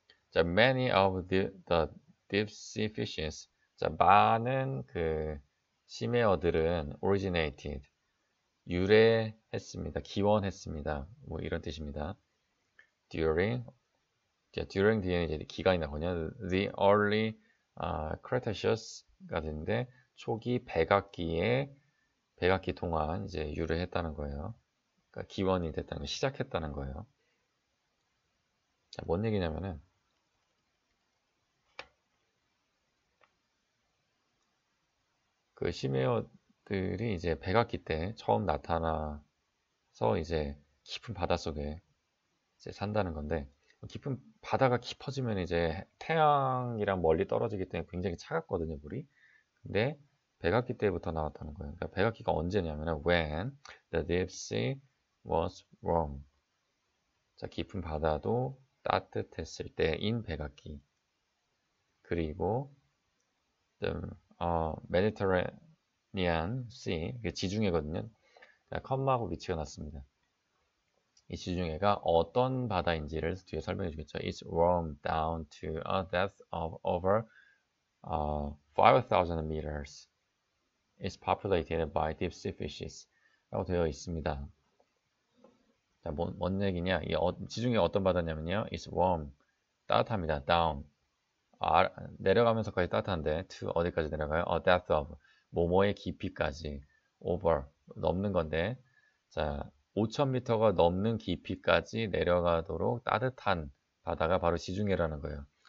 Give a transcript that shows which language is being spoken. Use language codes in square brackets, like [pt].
[en] 자, many of the deep sea fishes. [ko] 자, 많은 그 심해어들은 originated. 유래했습니다. 기원했습니다. 뭐 이런 뜻입니다. during 뒤에는 이제 기간이 나거든요. [en] The early Cretaceous [ko] 가 되는데 초기 백악기 동안 이제 유래했다는 거예요. 그러니까 기원이 됐다는 거, 시작했다는 거예요. 자, 뭔 얘기냐면은 그 심해어들이 이제 백악기 때 처음 나타나서 이제 깊은 바닷속에 이제 산다는 건데, 깊은 바다가 깊어지면 이제 태양이랑 멀리 떨어지기 때문에 굉장히 차갑거든요, 물이. 근데 백악기 때부터 나왔다는 거예요. 그러니까 백악기가 언제냐면 [en] when the deep sea was warm. [ko] 자, 깊은 바다도 따뜻했을 때인 백악기. 그리고 the Mediterranean Sea, 이게 지중해거든요. 자, 컴마하고 위치가 났습니다. 이 지중해가 어떤 바다인지를 뒤에 설명해 주겠죠. [en] It's warm down to a depth of over 5,000 meters. It's populated by deep sea fishes. [ko] 라고 되어 있습니다. 자, 뭔 얘기냐? 지중해 어떤 바다냐면요. [en] It's warm. 따뜻합니다. down. [ko] 내려가면서까지 따뜻한데 to 어디까지 내려가요? [en] A depth of. [ko] 뭐뭐의 깊이까지. over. 넘는 건데. 자, 5,000m가 넘는 깊이까지 내려가도록 따뜻한 바다가 바로 지중해라는 거예요.